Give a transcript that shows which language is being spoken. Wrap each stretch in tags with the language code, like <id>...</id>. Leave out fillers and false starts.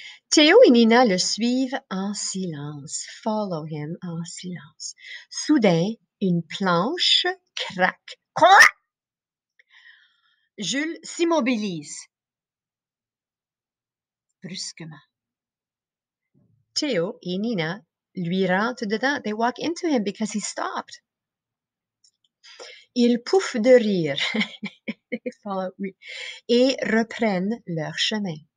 <fr>Théo et Nina le suivent en silence.</fr> <en>Follow him</en> <fr>en silence. Soudain, une planche craque. Quoi? Jules s'immobilise brusquement. Théo et Nina lui rentrent dedans.</fr> <en>They walk into him because he stopped.</en> <fr>Ils pouffent de rire et reprennent leur chemin.</fr>